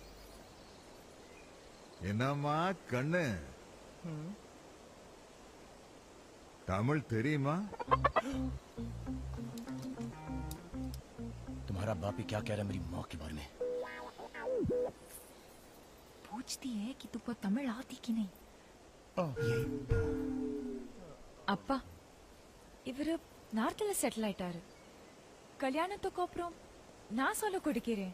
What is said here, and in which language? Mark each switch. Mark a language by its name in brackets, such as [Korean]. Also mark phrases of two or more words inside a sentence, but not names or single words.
[Tamil] என்னம்மா கண்ணு, தமிழ் தெரியுமா? [Hindi] तुम्हारा बाप ही क्या कह रहा है मेरी माँ के बारे में? पूछती है कि तुमको तमिल आती कि नहीं. [Tamil] அப்பா, இவரு நார்த்ல செட்டில் ஆயிட்டாரு. கல்யாணத்துக்கு அப்புறம் நான் சொல்ல கொடுக்கிறேன்.